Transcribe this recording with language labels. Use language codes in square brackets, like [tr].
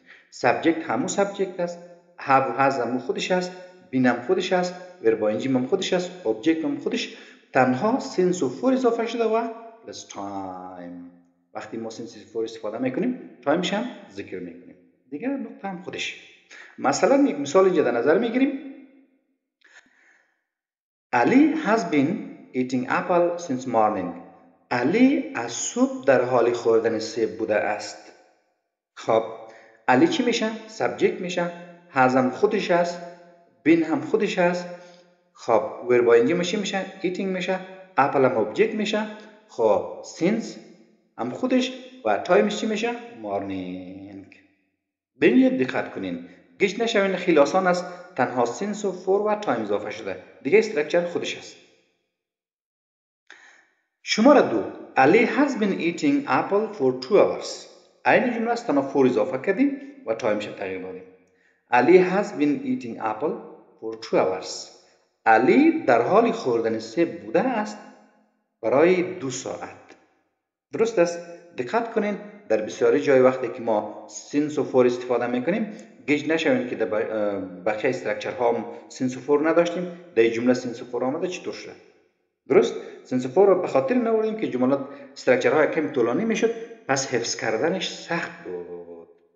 [fa] سابجکت همون سابجکت است، have و has همون خودش است، been هم خودش است، ورب آینجی هم خودش است، object هم خودش. تنها since و for اضافه شده و plus time. وقتی ما since و for استفاده میکنیم تایمش هم ذکر میکنیم. دیگه نقطه هم خودش. مثلا یک مثال اینجا در نظر میگیریم. [en] Ali has been eating apple since morning. [fa] علی از صبح در حال خوردن سیب بوده است. خب علی چی میشه؟ سابجکت میشه. has هم خودش است، been هم خودش است. خب ورب آینجی چی میشه؟ eating میشه. apple هم object میشه. خب since هم خودش و تایمش چی میشه؟ morning. به این دقت کنین، گیج نشوین، خیلی آسان است. تنها since و for و تایم اضافه شده، دیگه استرکچر خودش است. شماره 2 [en] Ali has been eating apple for 2 hours. [fa] این جمله است، تنها for اضافه کردیم و تایمش تغییر دادیم. [en] Ali has been eating apple for 2 hours. [fa] علی در حال خوردن سیب بوده است برای 2 ساعت. درست است؟ دقت کنین در بسیاری جای وقتی که ما since و for استفاده میکنیم گیج نشوین که در بقیه استرکچر ها هم since و for نداشتیم، در این جمله since و for آمده چطور شده؟ درست؟ since و for رو به خاطر نوردیم که جملات استرکچر ها کمی طولانی میشد، پس حفظ کردنش سخت بود.